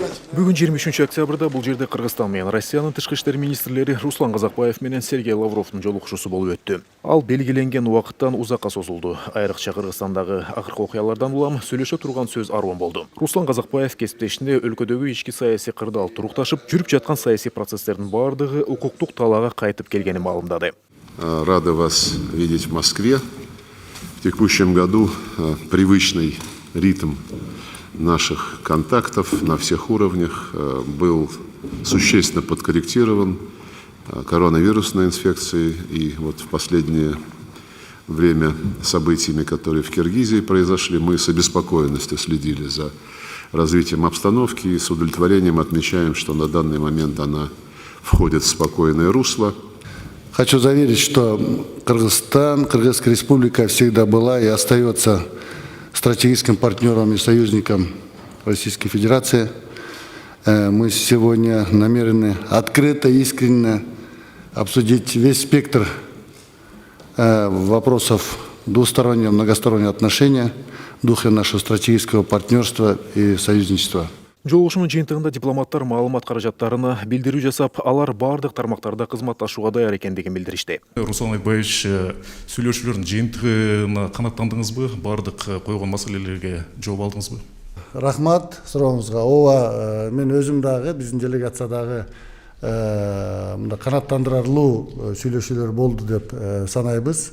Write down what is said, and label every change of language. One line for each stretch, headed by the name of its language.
Kyrgyz: Бүгүн 23 октябрда бул жерде Кыргызстан менен Россиянын тышкы иштер министрлери Руслан Казакбаев менен Сергей Лавровдун жолугушуусу болуп өттү. Ал белгиленген убакыттан узакка созулду. Айрыкча Кыргызстандагы акыркы окуялардан улам сүйлөшө турган сөз аруун болду. Руслан Казакбаев кесиптешинде өлкөдөгү ички саясий кырдаал турукташып, жүрүп жаткан саясий процесстердин бардыгы укуктук талаага кайтып келгенин маалымдады.
Russian: Рады вас видеть в Москве. В текущем году привычный ритм наших контактов на всех уровнях был существенно подкорректирован коронавирусной инфекцией. И вот в последнее время событиями, которые в Киргизии произошли, мы с обеспокоенностью следили за развитием обстановки и с удовлетворением отмечаем, что на данный момент она входит в спокойное русло. Хочу заверить, что Кыргызстан, Кыргызская республика всегда была и остается стратегическим партнером и союзником Российской Федерации. Мы сегодня намерены открыто, искренне обсудить весь спектр вопросов двустороннего, многостороннего отношения в духе нашего стратегического партнерства и союзничества.
Kyrgyz: Жолугушуунун жыйынтыгында дипломаттар маалымат каражаттарына билдирүү жасап, алар бардык тармактарда кызматташууга даяр экендигин билдиришти. Руслан Айбаевич, сүйлөшүүлөрдүн жыйынтыгына канааттандыңызбы? Бардык койгон маселелерге жооп алдыңызбы? Рахмат сурооңузга. Ооба, мен өзүм дагы биздин делегациядагы канааттандырарлуу сүйлөшүүлөр болду деп санайбыз.